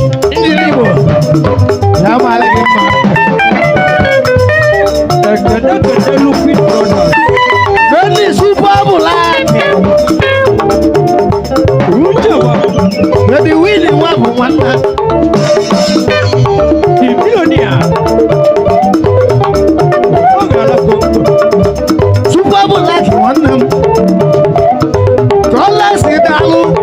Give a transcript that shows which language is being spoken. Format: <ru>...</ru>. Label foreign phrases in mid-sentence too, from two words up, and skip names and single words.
<ig>Ndị Igbo, ya mara gị mma. Ekene, ekene,</ig> <en>Liquid Brothers. Very super bullet.</en> <ig>Uche wa, Baby Willie wa bụ nwanne.</ig> <en>The billionaire.</en> <ig>Ọ ga-ala Congo. Chukwu abụla gị nwanne m. Ka ọ lasị daalụ.</ig>